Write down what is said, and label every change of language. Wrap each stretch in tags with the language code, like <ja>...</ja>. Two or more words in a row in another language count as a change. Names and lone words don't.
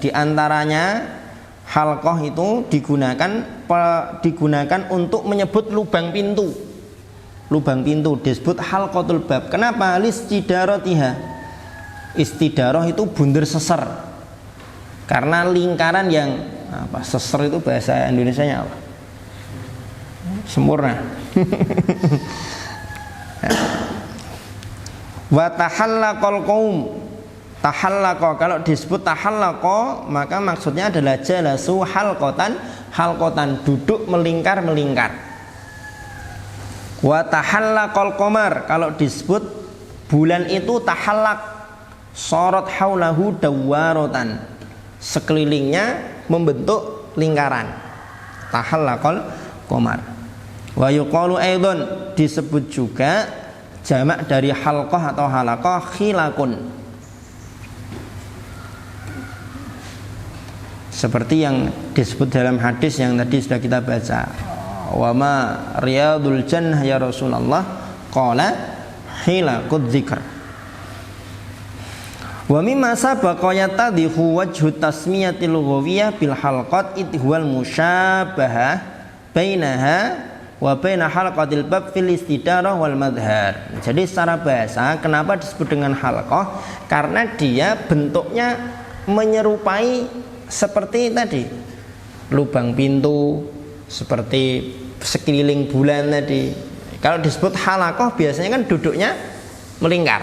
<id>Di antaranya halqah itu digunakan untuk menyebut lubang pintu. Lubang pintu disebut</id> <ar>حلقة الباب.</ar> <id>Kenapa? Listidaratiha. Istidaroh itu</id> <jv>bunder seser,</jv> <id>karena lingkaran yang apa, seser itu bahasa Indonesianya apa? Sempurna.</id> <ar>وتحلق القوم، تحلق,</ar> <id>kalau disebut tahallaqa maka maksudnya adalah</id> <ar>جلسوا حلقة,</ar> <id>duduk melingkar.</id> <ar>وتحلق القمر,</ar> <id>kalau disebut bulan itu tahallaq,</id> <ar>صار حوله دائرة,</ar> <id>sekelilingnya membentuk lingkaran.</id> <ar>تحلق القمر. ويقال أيضا,</ar> <id>disebut juga jamak dari halqah atau halaqah khilaqun, seperti yang disebut dalam hadis yang tadi sudah kita baca.</id> <ar>وما رياض الجنة يا رسول الله، قال حلق الذكر. ومما سبق يتضح وجه التسمية اللغوية بالحلقة إذ هو المشابهة بينها وبين حلقة الباب في الاستدارة والمظهر.</ar> <id>Jadi secara bahasa kenapa disebut dengan halqah? Karena dia bentuknya menyerupai seperti tadi lubang pintu, seperti sekeliling bulan tadi. Kalau disebut halaqah biasanya kan duduknya melingkar.</id>